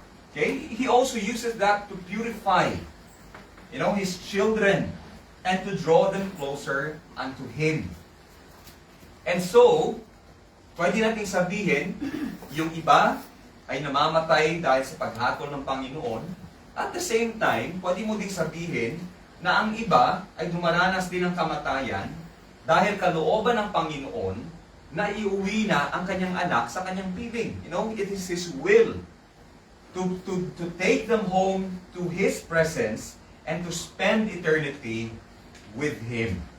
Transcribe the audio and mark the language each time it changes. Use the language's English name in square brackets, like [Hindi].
[English] Okay? He also uses that to purify, His children and to draw them closer unto Him. [Filipino] And so, pwede nating sabihin, yung iba ay namamatay dahil sa paghatol ng Panginoon. At the same time, pwede mo ding sabihin na ang iba ay dumaranas din ng kamatayan dahil kalooban ng Panginoon na iuwi na ang kanyang anak sa kanyang piling. [English] It is His will to take them home to His presence and to spend eternity with Him.